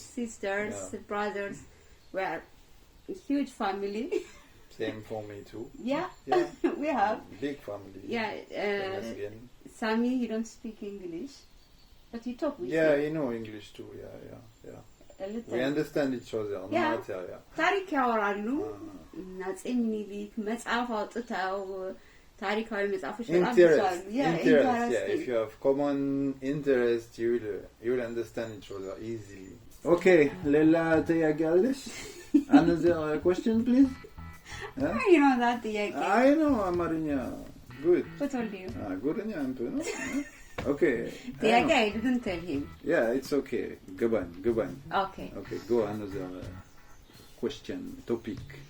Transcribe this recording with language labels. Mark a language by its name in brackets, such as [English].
[English] Sisters, brothers. We are a huge family. Same for me too. Yeah. We have. Big family. Yeah. Sami, you don't speak English, but you talk with him. Yeah, you know English too. Yeah. A little. We understand each other. Yeah. Yeah. [Amharic] ታሪክ ያወራሉ። አፄ ምኒልክ መጽሐፍ አውጥተው ታሪካዊ መጽሐፎች በጣም ይዟሉ። [English] Interest. Yeah, if you have common interest, you'll understand each other easily. [Amharic] Okay, ሌላ ጥያቄ አለሽ? [English] Another question, please? You know that ጥያቄ? I know Amarnya. Good. Who told you? Good [Amharic] አንተ ነው? [English] Okay. ጥያቄ I didn't tell him. Yeah, it's okay. [Amharic] ገባኝ. [English] Okay, go another question, topic.